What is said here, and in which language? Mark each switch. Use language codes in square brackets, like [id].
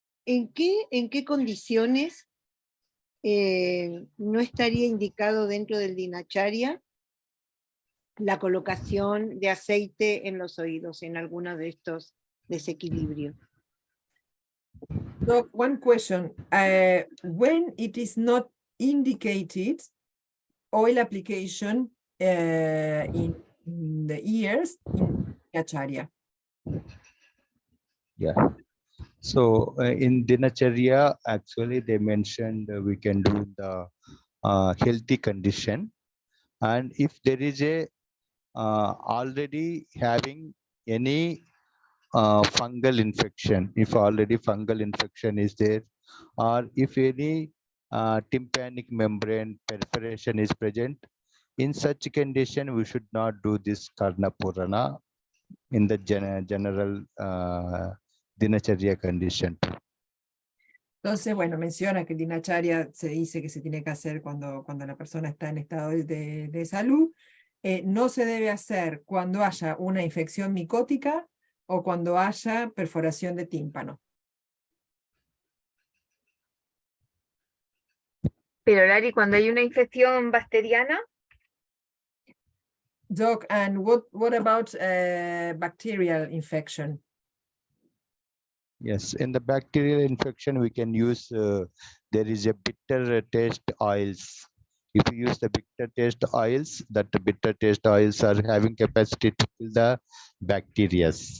[es] ¿En qué condiciones no estaría indicado dentro del Dinacharya la colocación de aceite en los oídos, en alguno de estos desequilibrios? [en] So, one question. When it is not indicated oil application in the ears in Dinacharya? Yeah. So in Dinacharya, actually they mentioned we can do the healthy condition. And if there is a already having any fungal infection, if already fungal infection is there, or if any tympanic membrane perforation is present, in such condition we should not do this Karna Purana in the general Dinacharya condition. [es] Entonces, bueno, menciona que el Dinacharya se dice que se tiene que hacer cuando la persona está en estado de salud. No se debe hacer cuando haya una infección micótica o cuando haya perforación de tímpano. Pero Lari, cuando hay una infección bacteriana. [en] Doc, and what about bacterial infection? Yes, in the bacterial infection, we can use, there is a bitter taste oils. If you use the bitter taste oils, that bitter taste oils are having capacity to kill the bacteria.